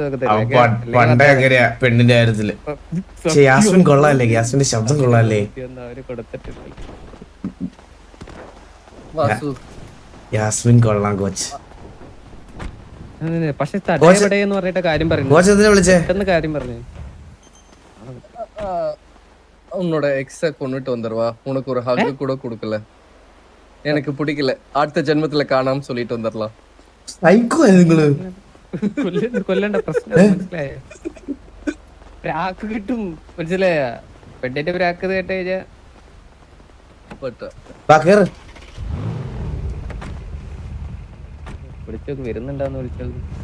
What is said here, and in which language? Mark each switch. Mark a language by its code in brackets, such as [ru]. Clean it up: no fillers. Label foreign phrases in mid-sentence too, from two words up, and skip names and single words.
[ml] പണ്ടേ അങ്ങനെയാ പെണ്ണിന്റെ കാര്യത്തില്. യാസ്മിൻ കൊള്ളാല്ലേ? യാസ്മിന്റെ ശബ്ദം കൊള്ളാല്ലേ? അവര് കൊടുത്തിട്ടില്ല. യാസ്മിൻ കൊള്ളാം കോച്ച്. പക്ഷെ തടയപ്പെടയെന്ന് പറഞ്ഞിട്ട് കാര്യം പറഞ്ഞു. കോച്ച് എന്തിനാ വിളിച്ചേ? കാര്യം പറഞ്ഞു. [ta] உன்னோட எக்ஸ கொண்டுட்டு வந்துருவா, உனக்கு ஒரு ஹக் கூட கொடுக்கல, எனக்கு பிடிக்கல, அடுத்த ஜென்மத்துல காணாம சொல்லிட்டு வந்துடலாம். [ml] കൊല്ലണ്ട പ്രശ്നം മനസ്സിലായോ? പ്രാക്ക് കിട്ടും, മനസ്സിലായ? പെണ്ണിന്റെ പ്രാക്ക് കേട്ട് കഴിഞ്ഞാ വിളിച്ചോക്ക് വരുന്നുണ്ടാന്ന് വിളിച്ചോക്ക്.